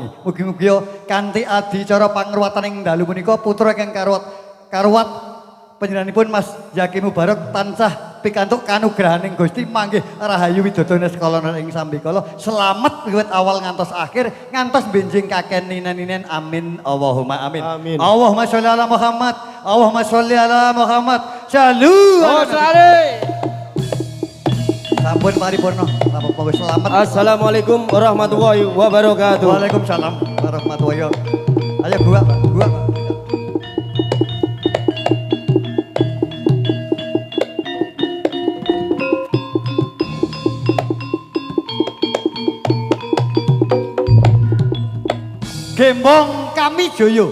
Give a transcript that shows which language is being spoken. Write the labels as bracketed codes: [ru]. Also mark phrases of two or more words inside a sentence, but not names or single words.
[jv] Mugi-mugi kanthi adicara pangruwatan ing dalu punika putra ingkang karuwat panjenenganipun Mas Yaki Mubarak tansah pikantuk kanugrahaning Gusti manggih rahayu widodone sekala ing sambikala selamat wiwit awal ngantos akhir ngantos benjing kaken ninen [ar] آمين اللهم آمين. [jv] Amin. [ar] اللهم صل على محمد. اللهم صل على محمد. [jv] Salu. Sampun paripurna. Monggo selamat. [ar] السلام عليكم ورحمة الله وبركاته. وعليكم السلام ورحمة الله وبركاته. [jv] Ayo gua. Gembong kami joyo.